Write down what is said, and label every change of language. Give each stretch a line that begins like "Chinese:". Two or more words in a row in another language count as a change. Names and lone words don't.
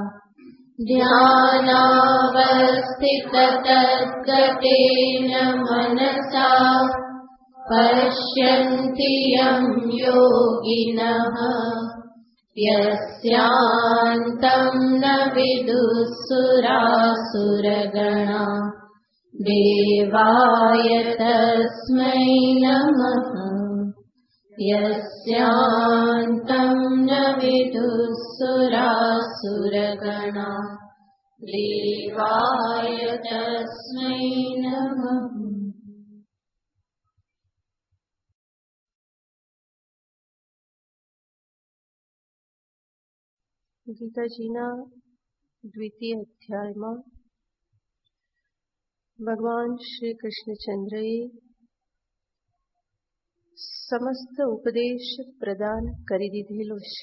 Sanskrit: ध्यानावस्थिततद्गतेन मनसा पश्यन्ति यं योगिनः यस्यान्तं न विदुःसुरासुरगणा देवाय तस्मै नमः। यस्यान्तं न विदुःसुरासुरगणा देवाय तस्मै नमः।
Gujarati: ગીતાજીના દ્વિતીય અધ્યાયમાં ભગવાન શ્રી કૃષ્ણચંદ્રએ સમસ્ત ઉપદેશ પ્રદાન કરી દીધેલો છે.